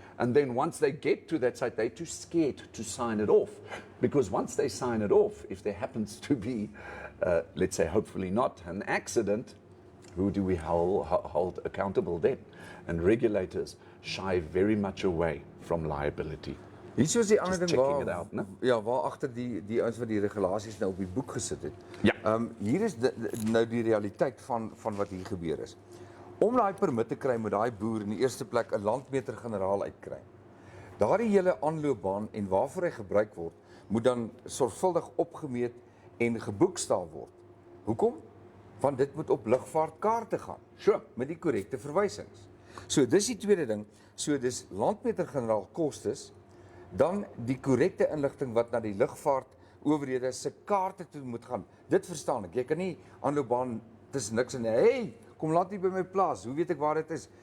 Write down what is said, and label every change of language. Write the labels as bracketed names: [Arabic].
[English] And then once they get to that site, they're too scared to sign it off. Because once they sign it off, if there happens to be, let's say, hopefully not, an accident, who do we hold accountable then? And regulators shy very much away from liability. [Afrikaans] Hier is die ander [English] Just [Afrikaans] ding [English] checking it out, [Afrikaans] né? ja, waar agter die ouens wat die regulasies nou op die boek gesit het. Ja. Hier is nou die realiteit van wat hier gebeur is. Om daai permit te kry moet daai boer in die eerste plek 'n landmeter-generaal uitkry. Daardie hele aanloopbaan en waarvoor hy gebruik word, moet dan sorgvuldig opgemeet en geboekstaaf word. Hoekom? Want dit moet op lugvaartkaarte gaan. [English] Sure. [Afrikaans] Met die korrekte verwysings. So dis die tweede ding. So dis landmeter-generaal kostes, dan die korrekte inligting wat na die lugvaartowerhede se kaarte toe moet gaan. Dit verstaan ek. Jy kan nie aanloopbaan tussen niks en hey, kom land hier by my plaas. Hoe weet ek waar dit is?